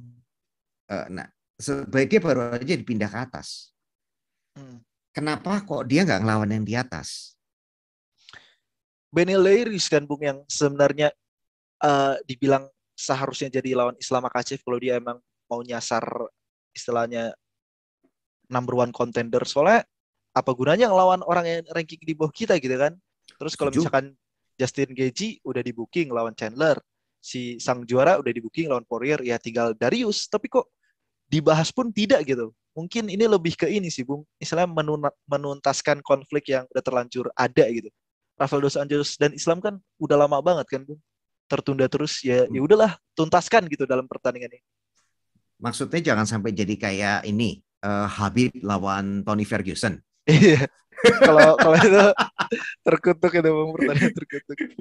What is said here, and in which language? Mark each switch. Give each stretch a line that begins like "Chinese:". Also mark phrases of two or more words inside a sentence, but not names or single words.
Indonesian: Nah, dia baru aja dipindah ke atas. hmm. Kenapa kok dia nggak ngelawan yang di atas? Benny Leiris kan Bung yang sebenarnya dibilang seharusnya jadi lawan Islam Makhachev kalau dia emang mau nyasar istilahnya
English: number one contender.
Indonesian: Soalnya apa gunanya ngelawan orang yang ranking di bawah kita gitu kan. Terus kalau Setuju? misalkan Justin Gaethje udah di booking lawan Chandler, si sang juara udah di booking lawan Poirier, ya tinggal Darius. Tapi kok dibahas pun tidak gitu. Mungkin ini lebih ke ini sih Bung, istilahnya menuntaskan konflik yang udah terlanjur ada gitu. Rafael dos Anjos dan Islam kan udah lama banget kan Bung, tertunda terus, ya udahlah tuntaskan gitu dalam pertandingan ini. Maksudnya jangan sampai jadi kayak ini Habib lawan Tony Ferguson. Iya, kalau kalau itu terkutuk itu Bung, pertandingan terkutuk.